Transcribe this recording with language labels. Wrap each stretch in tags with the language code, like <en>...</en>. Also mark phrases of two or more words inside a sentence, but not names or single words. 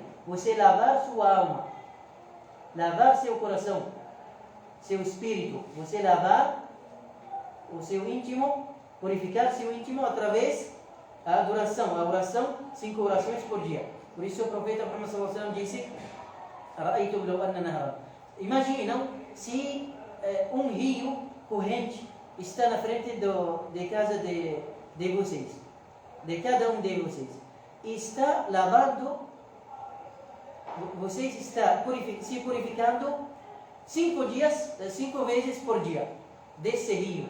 <pt>Você lavar sua alma, lavar seu coração, seu espírito. Você lavar o seu íntimo, purificar seu íntimo através da adoração. A oração, 5 orações por dia. Por isso o profeta Muhammad SAW disse:</pt> <ar>"أرأيتم لو أن نهرا."</ar> <pt>Imaginam se um rio corrente está na frente de casa de vocês, de cada um de vocês, e está lavando, vocês estão se purificando 5 vezes por dia desse rio.</pt>